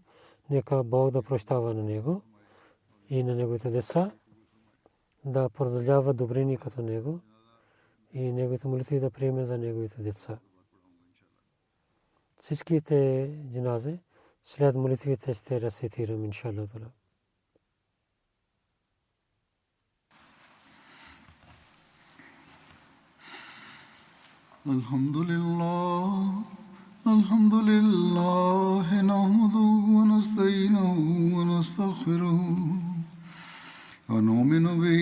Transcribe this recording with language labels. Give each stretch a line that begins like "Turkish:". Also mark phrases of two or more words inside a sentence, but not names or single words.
Bulgarian: Нека Бог да прощава на него и на неговите деца, да продължава добрини като него и неговите молитви да приеме за неговите деца. Всичките джаназе след молитвите ще рецитирам, иншаллах.
Arabic: الحمد لله نحمده ونستعينه ونستغفره ونؤمن به